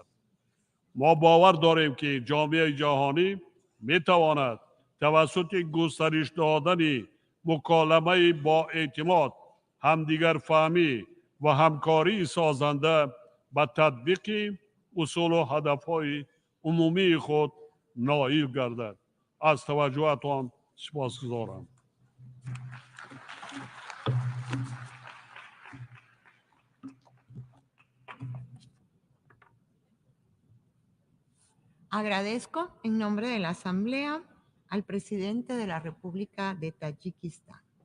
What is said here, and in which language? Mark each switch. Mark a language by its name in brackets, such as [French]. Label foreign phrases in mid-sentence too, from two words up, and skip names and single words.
[Persian] ما باور داریم که جامعه جهانی می تواند توسط گسترش دادن مکالمه با اعتماد، همدیگر فهمی و همکاری سازنده به تطبیق اصول و هدفهای عمومی خود نائل گردد. از توجهتان سپاسگزارم. [Spanish] Agradezco en nombre de la Asamblea al presidente de la República de Tayikistán.